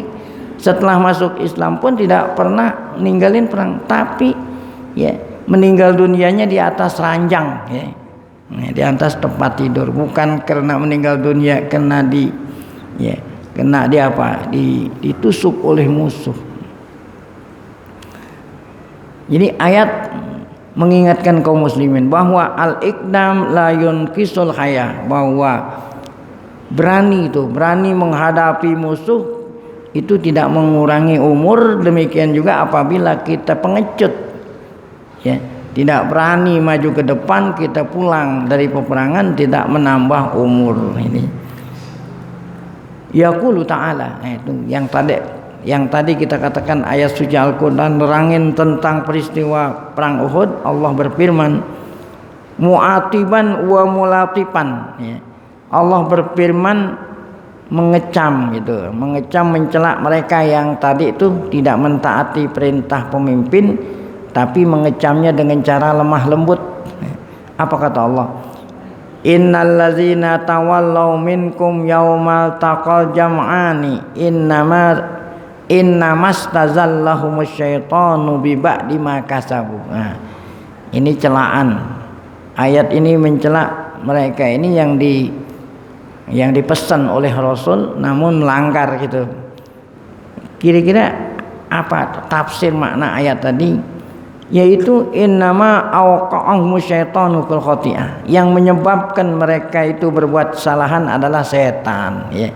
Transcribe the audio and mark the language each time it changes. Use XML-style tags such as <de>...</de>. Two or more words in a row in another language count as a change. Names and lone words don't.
<id>Setelah masuk Islam pun tidak pernah ninggalin perang, tapi ya meninggal dunianya di atas ranjang ya. Di atas tempat tidur, bukan karena meninggal dunia karena ditusuk oleh musuh. Jadi ayat mengingatkan kaum muslimin bahwa</id> <ar>الإقدام لا ينقص الحياة,</ar> <id>bahwa berani menghadapi musuh itu tidak mengurangi umur. Demikian juga apabila kita pengecut ya, tidak berani maju ke depan, kita pulang dari peperangan, tidak menambah umur. Ini</id> <ar>يقول تعالى,</ar> <id>itu yang tadi kita katakan ayat suci Al-Qur'an nerangin tentang peristiwa perang Uhud. Allah berfirman</id> <ar>معاتبا وملاطفا</ar> <id>ya. Allah berfirman mengecam gitu, mencela mereka yang tadi itu tidak mentaati perintah pemimpin, tapi mengecamnya dengan cara lemah lembut. Apa kata Allah?</id> <ar>إن الذين تولوا منكم يوم التقى الجمعان إنما استزلهم الشيطان ببعض ما كسبوا.</ar> <id>Nah, ini celaan. Ayat ini mencela mereka ini yang dipesan oleh Rasul namun melanggar gitu. Kira-kira apa tafsir makna ayat tadi? Yaitu</id> <ar>إنما أوقعهم الشيطان في الخطيئة,</ar> <id>yang menyebabkan mereka itu berbuat kesalahan adalah setan ya.</id>